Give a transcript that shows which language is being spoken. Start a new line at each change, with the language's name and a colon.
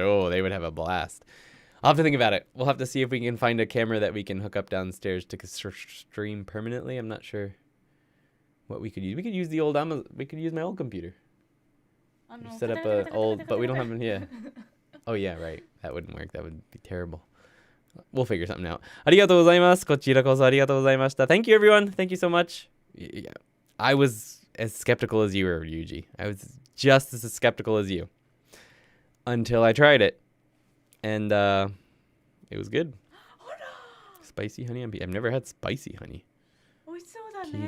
English: Oh, they would have a blast. I'll have to think about it. We'll have to see if we can find a camera that we can hook up downstairs to stream permanently. I'm not sure what we could use. We could use we could use my old computer. Set up a old, but we don't have one here. Oh yeah, right. That wouldn't work. That would be terrible. We'll figure something out.
Japanese: ありがとうございます。こちらこそありがとうございました.
English: Thank you, everyone. Thank you so much. Yeah, I was as skeptical as you were, Yuji. I was just as skeptical as you until I tried it, and it was good. Spicy honey on pizza. I've never had spicy honey.
Japanese: 美味しそうだね。